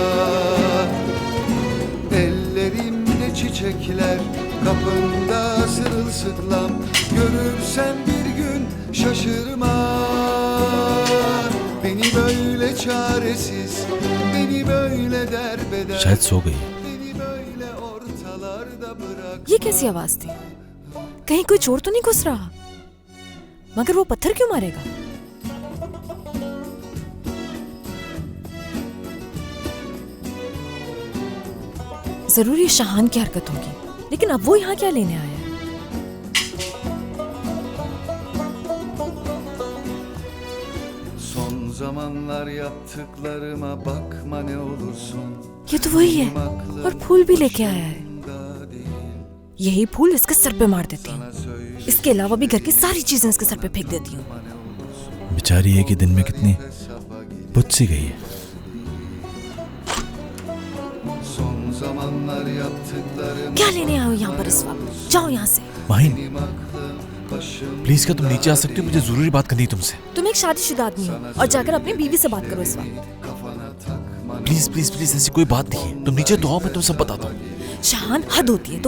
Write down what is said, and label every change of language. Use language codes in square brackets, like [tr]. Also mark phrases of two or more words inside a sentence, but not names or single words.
[tr] Ellerimde çiçekler, kapında sırılsıklam. Görürsen bir gün şaşırma. Beni böyle çaresiz, beni böyle derbeder, [hi] शायद सो गई। [tr] beni böyle ortalarda bırakma. [hi] ये कैसी आवाज थी? कहीं कोई चोर तो नहीं घुस रहा? मगर वो पत्थर क्यों मारेगा? जरूर ये शाहान की हरकत होगी, लेकिन अब वो यहाँ क्या लेने आया है? [tr] Son zamanlar yaptıklarıma bakma ne olursun. [hi] ये तो वही है और फूल भी लेके आया है। यही फूल इसके सर पे मार देती हूँ। इसके अलावा भी घर की सारी चीजें इसके सर पे फेंक देती हूँ। बेचारी एक ही दिन में कितनी बुझ सी गई है। [tr] Son zamanlar yaptıklarıma [hi] क्या लेने आए हो यहाँ पर इस वक्त? जाओ यहाँ से। माहिन प्लीज क्या तुम नीचे आ सकती हो? मुझे जरूरी बात करनी है तुमसे। तुम एक शादीशुदा आदमी हो और जाकर अपनी बीवी से बात करो इस वक्त। [en] please please please [hi] ऐसी कोई बात नहीं है। तुम नीचे तो आओ, मैं तुम सब बताता हूँ। शाहान, हद होती है।